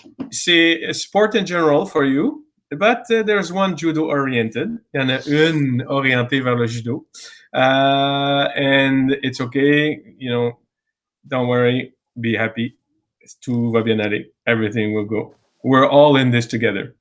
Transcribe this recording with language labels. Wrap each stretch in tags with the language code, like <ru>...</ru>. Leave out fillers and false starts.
<en>C'est sport in general for you, but there's one judo-oriented.</en> <fr>Il y en a une orientée vers le judo.</fr> <en>And it's okay, don't worry, be happy.</en> <fr>Tout va bien aller.</fr> <en>Everything will go. We're all in this together.</en>